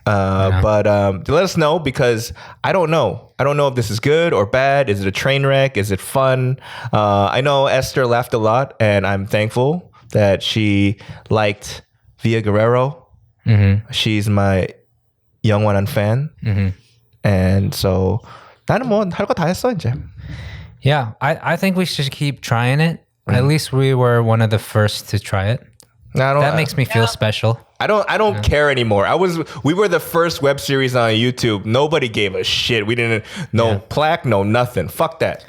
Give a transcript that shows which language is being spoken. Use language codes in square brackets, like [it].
[en] But let us know, because I don't know. I don't know if this is good or bad. Is it a train wreck? Is it fun? I know Esther laughed a lot, and I'm thankful that she liked Via Guerrero. Mm-hmm. She's my [ko] 영원한 [en] fan. Mm-hmm. And so [ko] 나는 뭐 할 거 다 했어 이제. [en] Yeah, I think we should keep trying it. At least we were one of the first to try it. That makes me feel special. I don't care anymore. We were the first web series on YouTube. Nobody gave a shit. We didn't plaque, no nothing. Fuck that.